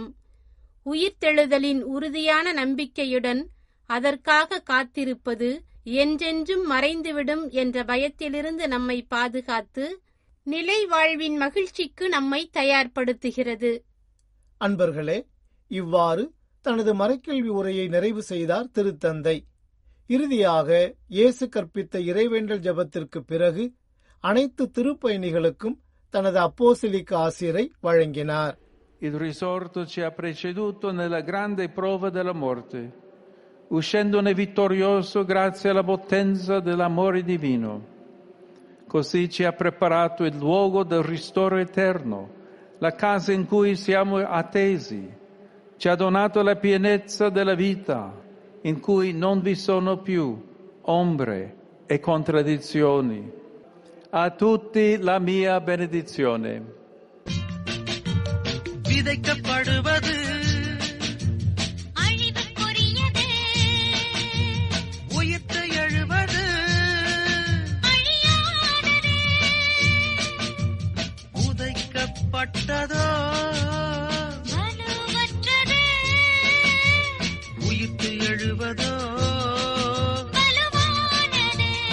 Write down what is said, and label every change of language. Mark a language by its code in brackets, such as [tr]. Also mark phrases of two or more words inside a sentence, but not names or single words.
[ta] உயிர்த்தெழுதலின் உறுதியான நம்பிக்கையுடன் அதற்காக காத்திருப்பது என்றென்றும் மறைந்துவிடும் என்ற பயத்திலிருந்து நம்மை பாதுகாத்து நிலை வாழ்வின் மகிழ்ச்சிக்கு நம்மை தயார்படுத்துகிறது. அன்பர்களே, இவ்வாறு தனது மறைக்கல்வி உரையை நிறைவு செய்தார் திருத்தந்தை. இறுதியாக இயேசு கற்பித்த இறைவேண்டல் ஜெபத்திற்கு பிறகு அனைத்து திருப்பயணிகளுக்கும் தனது அப்போஸ்தலிக்க ஆசிரை வழங்கினார். [it] Il risorto ci ha preceduto nella grande prova della morte, uscendone vittorioso grazie alla potenza dell'amore divino. Così ci ha preparato il luogo del ristoro eterno, la casa in cui siamo attesi. Ci ha donato la pienezza della vita, in cui non vi sono più ombre e contraddizioni. A tutti la mia benedizione. [ta] விதைக்கப்படுவது அழிவுக்குரியது, உயிர்த்து எழுவது அழியாதது. உதைக்கப்பட்டதோ வலுவற்றது, உயிர்த்து எழுவதோ வலுவானது.